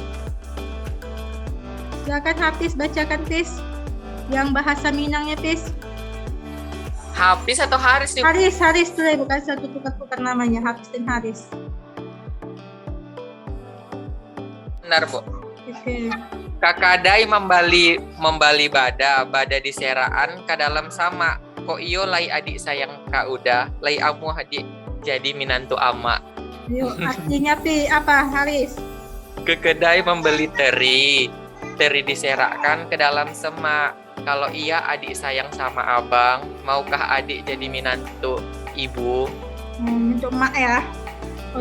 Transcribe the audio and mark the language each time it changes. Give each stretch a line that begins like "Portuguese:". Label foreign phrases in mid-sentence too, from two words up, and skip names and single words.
Indonesian: Silakan Hafiz bacakan, Fis. Yang bahasa Minangnya, Fis. Hafiz atau Haris nih? Haris tuh ya, bukan satu tukar-tukar namanya, Hafiz dan Haris. Benar Bu. Oke.
Minangkabau: Kakadai membali bada diseraan ka dalam sama. Ko iyo lai adik sayang ka udah, lai amu adik jadi minantu ama.
Indonesian: Yuk, artinya Pi apa, Haris? Ke kedai membeli teri diserakkan ke dalam semak. Kalau iya adik sayang sama abang, maukah adik jadi minantu ibu? Untuk mak ya. Oke,